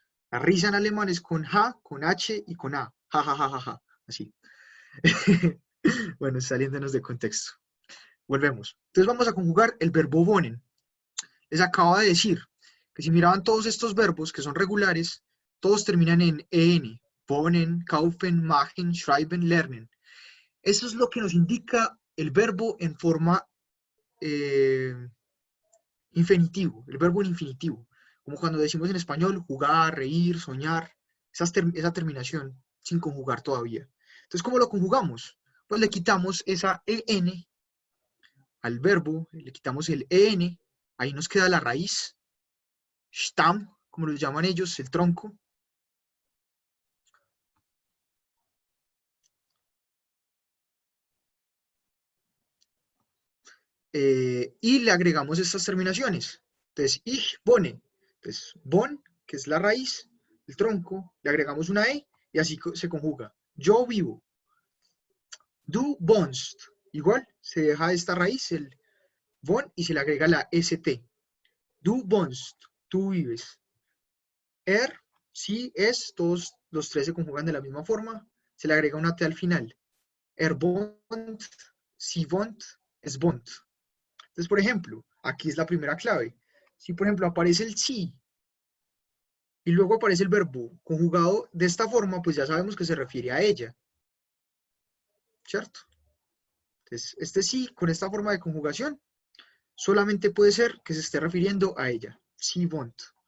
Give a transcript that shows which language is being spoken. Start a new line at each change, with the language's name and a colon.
Spanish: La risa en alemán es con J, con H y con A. Ja, ja, ja, ja, ja. Así. Bueno, saliéndonos de contexto. Volvemos. Entonces vamos a conjugar el verbo wohnen. Les acabo de decir que si miraban todos estos verbos que son regulares, todos terminan en en.
German: Wohnen, kaufen, machen, schreiben, lernen.
Spanish: Eso es lo que nos indica el verbo en forma infinitivo, el verbo en infinitivo. Como cuando decimos en español jugar, reír, soñar, esa terminación sin conjugar todavía. Entonces, ¿cómo lo conjugamos? Pues le quitamos esa en al verbo, le quitamos el en, ahí nos queda la raíz, Stamm, como lo llaman ellos, el tronco. Y le agregamos estas terminaciones. Entonces,
German: ich wohne.
Spanish: Entonces, bon, que es la raíz, el tronco, le agregamos una e y así se conjuga. Yo vivo.
German: Du wohnst.
Spanish: Igual, se deja esta raíz, el von, y se le agrega la st.
German: Du wohnst.
Spanish: Tú vives. Sí, es, todos los tres se conjugan de la misma forma. Se le agrega una t al final.
German: Wohnt, sie wohnt, es wohnt.
Spanish: Entonces, por ejemplo, aquí es la primera clave. Si, por ejemplo, aparece el sí y luego aparece el verbo conjugado de esta forma, pues ya sabemos que se refiere a ella. ¿Cierto? Entonces, este sí, con esta forma de conjugación, solamente puede ser que se esté refiriendo a ella.
German: Sie wohnt.